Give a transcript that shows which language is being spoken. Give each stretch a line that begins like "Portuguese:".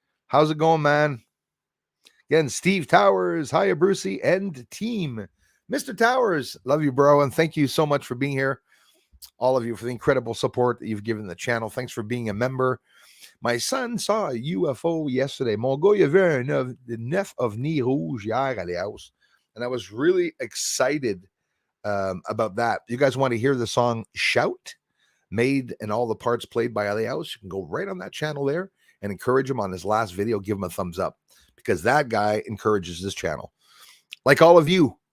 English: How's it going, man? Again, Steve Towers. Hiya, Brucey and team. Mr. Towers, love you, bro. And thank you so much for being here. All of you for the incredible support that you've given the channel. Thanks for being a member. My son saw a UFO yesterday.
French: Mon gars, il y avait un 9 ovnis rouges hier à la house.
English: And I was really excited about that. You guys want to hear the song Shout made and all the parts played by Elias, you can go right on that channel there and encourage him on his last video. Give him a thumbs up, because that guy encourages this channel, like all of you.